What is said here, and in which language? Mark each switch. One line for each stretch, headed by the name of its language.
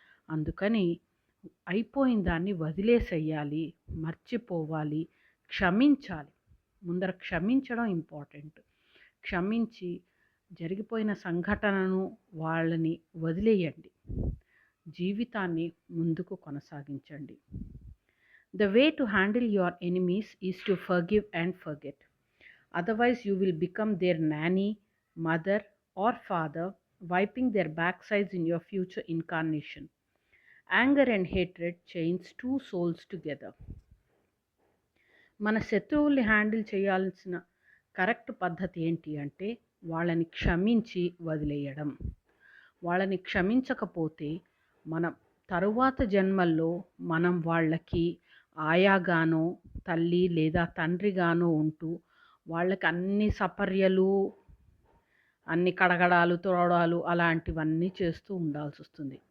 Telugu: అందుకని అయిపోయిన దాన్ని వదిలేసేయాలి, మర్చిపోవాలి, క్షమించాలి. ముందర క్షమించడం ఇంపార్టెంట్. క్షమించి జరిగిపోయిన సంఘటనను వాళ్ళని వదిలేయండి. జీవితాన్ని ముందుకు కొనసాగించండి.
English: The way to handle your enemies is to forgive and forget. Otherwise, you will become their nanny, mother, or father, wiping their backsides in your future incarnation. Anger and hatred chains two souls together.
Telugu: మన శత్రువుల్ని handle చేయాల్సిన correct పద్ధతి ఏంటి అంటే వాళ్ళని క్షమించి వదిలేయడం. వాళ్ళని క్షమించకపోతే మనం తరువాత జన్మల్లో మనం వాళ్ళకి ఆయాగానో, తల్లి లేదా తండ్రిగానో ఉంటూ వాళ్ళకి అన్ని సపర్యలు, అన్ని కడగడాలు, తుడవడాలు అలాంటివన్నీ చేస్తూ ఉండాల్సి వస్తుంది.